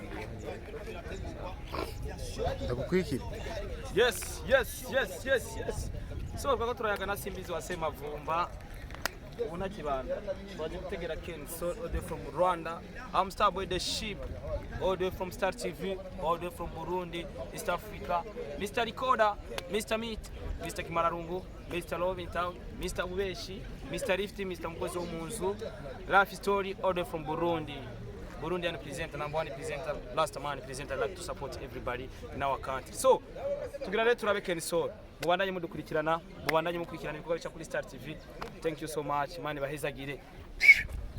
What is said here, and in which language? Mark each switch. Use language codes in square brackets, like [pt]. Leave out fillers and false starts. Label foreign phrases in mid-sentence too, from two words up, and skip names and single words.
[rn] ndagukwikira [en] Yes. [rn] So kwa turayaga na Simbizi wa Semavumba. Una kibanda. Twaje gutegera Ken Soul [en] all the way from Rwanda. I'm Starboy the Sheep. All the way from Star TV, all the way from Burundi, East Africa. Mr. Recorder, Mr. Meat, Mr. Kimararungu, Mr. Love in Town, Mr. Ubeshi, Mr. Rifty, Mr. Mkozi Omunzu. Life Story all the way from Burundi. Burundian presenter, number one presenter, last man presenter, like to support everybody in our country. So, [rn] tugira rero turabe Ken Soul. Mubandanye mudukurikirana, mubandanye mukurikirana ibikorwa bica kuri Star TV. [en] Thank you so much. [rn] Mani bahezagire.